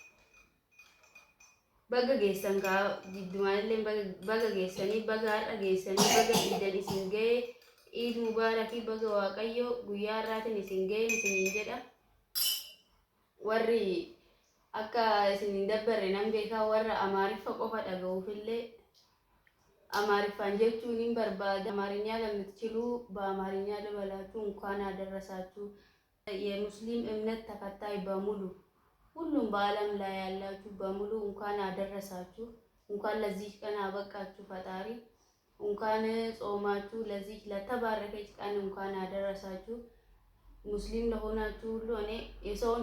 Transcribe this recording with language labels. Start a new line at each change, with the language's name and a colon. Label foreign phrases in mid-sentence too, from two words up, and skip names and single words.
Oromo: baga geessan kaa jiddumaanillee baga geessanii baga har'a geessanii baga iidan isin ga'e iid mubaarakii baga waaqayyo guyyaa har'aatiin isin ga'e isiniin jedha warri akka isiniin dabbarre nan beekaa warra amaariffa qofa dhaga'uufillee amaariffaan jechuun hin barbaada amaarinya
Amharic: ለምትችሉ በአማርኛ ልበላችሁ እንኳን አደረሳችሁ የሙስሊም እምነት ተከታይ በሙሉ ሁሉም በአለም ላይ ያላችሁ በሙሉ እንኳን አደረሳችሁ እንኳን ለዚህ ቀን አበቃችሁ ፈጣሪ እንኳን ጾማችሁ ለዚህ ለተባረከች ቀን እንኳን አደረሳችሁ ሙስሊም ለሆናችሁ ሁሉ እኔ የሰውን